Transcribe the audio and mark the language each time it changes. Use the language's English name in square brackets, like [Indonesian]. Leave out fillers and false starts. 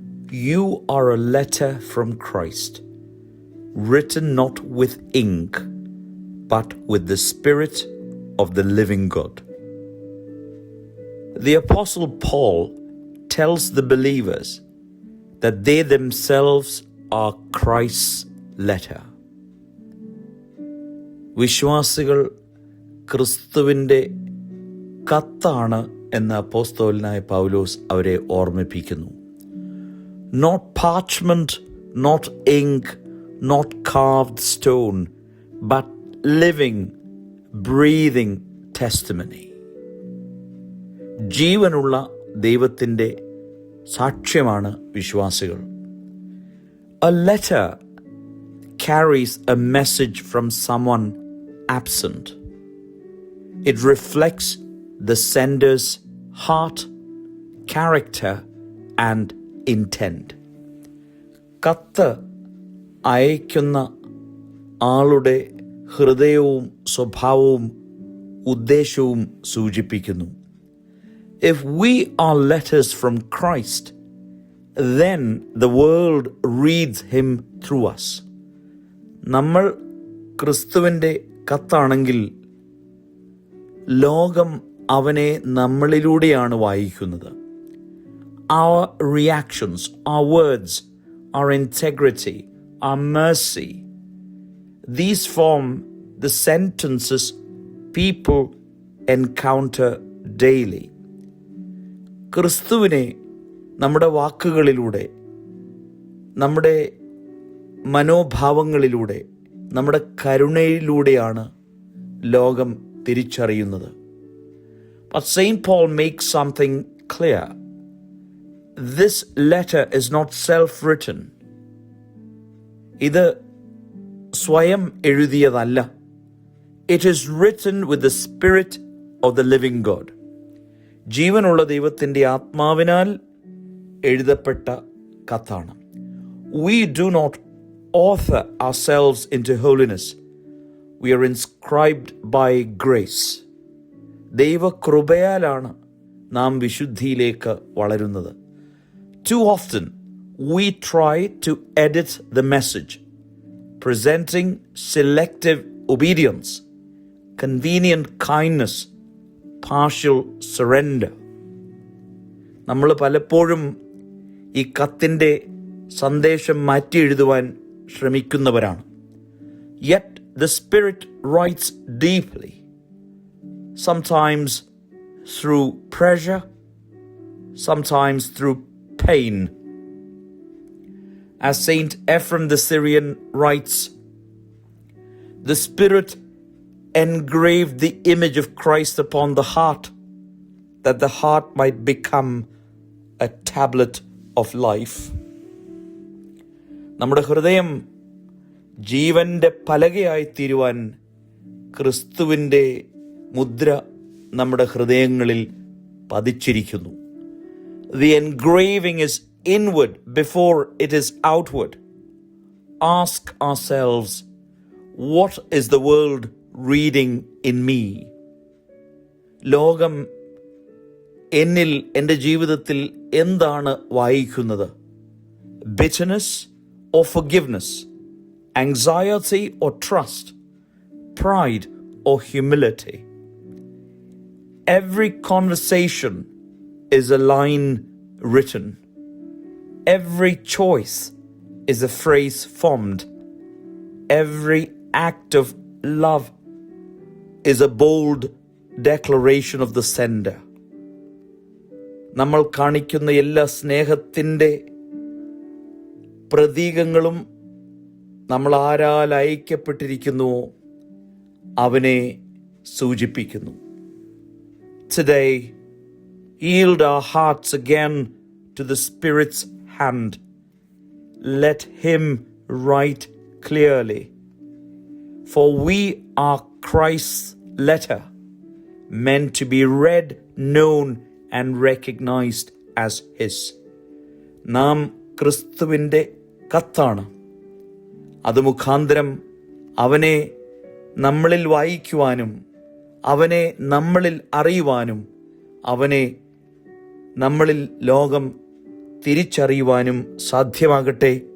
[English] You are a letter from Christ, written not with ink, but with the Spirit of the living God. The Apostle Paul tells the believers that they themselves are Christ's letter. [Malayalam] വിശ്വാസികൾ ക്രിസ്തുവിൻ്റെ കത്താണ് എന്ന് അപ്പോസ്തലനായ പൗലോസ് അവരെ ഓർമ്മിപ്പിക്കുന്നു. [English] Not parchment, not ink, not carved stone, but living, breathing testimony. [Malayalam] ജീവനുള്ള ദൈവത്തിൻ്റെ സാക്ഷ്യമാണ് വിശ്വാസികൾ. [English] A letter carries a message from someone absent. It reflects the sender's heart, character, and intent. [Malayalam] കത്ത് അയക്കുന്ന ആളുടെ ഹൃദയവും സ്വഭാവവും ഉദ്ദേശവും സൂചിപ്പിക്കുന്നു. [English] If we are letters from Christ, then the world reads him through us. [Malayalam] നമ്മൾ ക്രിസ്തുവിൻ്റെ കത്താണെങ്കിൽ ലോകം അവനെ നമ്മളിലൂടെയാണ് വായിക്കുന്നത്. [English] Our reactions, our words, our integrity, our mercy, these form the sentences people encounter daily. [Malayalam] ക്രിസ്തുവിനെ നമ്മുടെ വാക്കുകളിലൂടെ, നമ്മുടെ മനോഭാവങ്ങളിലൂടെ, നമ്മുടെ കരുണയിലൂടെയാണ് ലോകം തിരിച്ചറിയുന്നത്. [English] But St. Paul makes something clear. This letter is not self-written. [Malayalam] ഇത് സ്വയം എഴുതിയതല്ല. [English] It is written with the Spirit of the living God. [Malayalam] ജീവനുള്ള ദൈവത്തിൻ്റെ ആത്മാവിനാൽ എഴുതപ്പെട്ട കത്താണ്. [English] We do not author ourselves into holiness. We are inscribed by grace. [Malayalam] ദൈവകൃപയാലാണ് നാം വിശുദ്ധിയിലേക്ക് വളരുന്നത്. [English] Too often we try to edit the message, presenting selective obedience, convenient kindness, partial surrender. [Malayalam] നമ്മൾ പലപ്പോഴും ഈ കത്തിൻ്റെ സന്ദേശം മാറ്റി എഴുതുവാൻ ശ്രമിക്കുന്നവരാണ്. [English] Yet the Spirit writes deeply, sometimes through pressure, sometimes through pain. As Saint Ephrem the Syrian writes, the Spirit engraved the image of Christ upon the heart, that the heart might become a tablet of life. [Malayalam] നമ്മുടെ ഹൃദയം ജീവന്റെ പലകയായി തീരുവാൻ ക്രിസ്തുവിൻ്റെ മുദ്ര നമ്മുടെ ഹൃദയങ്ങളിൽ പതിച്ചിരിക്കുന്നു. [English] The engraving is inward before it is outward. Ask ourselves, what is the world reading in me? [Malayalam] ലോകം എന്നിൽ, എൻ്റെ ജീവിതത്തിൽ എന്താണ് വായിക്കുന്നത്? [English] Bitterness or forgiveness? Anxiety or trust? Pride or humility? Every conversation is a line written. Every choice is a phrase formed. Every act of love is a bold declaration of the sender. [Malayalam] നമ്മൾ കാണിക്കുന്ന എല്ലാ സ്നേഹത്തിൻ്റെ പ്രതീകങ്ങളും നമ്മൾ ആരാൽ അയക്കപ്പെട്ടിരിക്കുന്നുവോ അവനെ സൂചിപ്പിക്കുന്നു. [English] Today, yield our hearts again to the Spirit's hand. Let him write clearly. For we are Christ's letter, meant to be read, known, and recognized as his. [Malayalam] നാം ക്രിസ്തുവിൻ്റെ കത്താണ്. അത് മുഖാന്തരം അവനെ നമ്മളിൽ വായിക്കുവാനും അവനെ നമ്മളിൽ അറിയുവാനും അവനെ നമ്മളിൽ ലോകം തിരിച്ചറിയുവാനും സാധ്യമാകട്ടെ.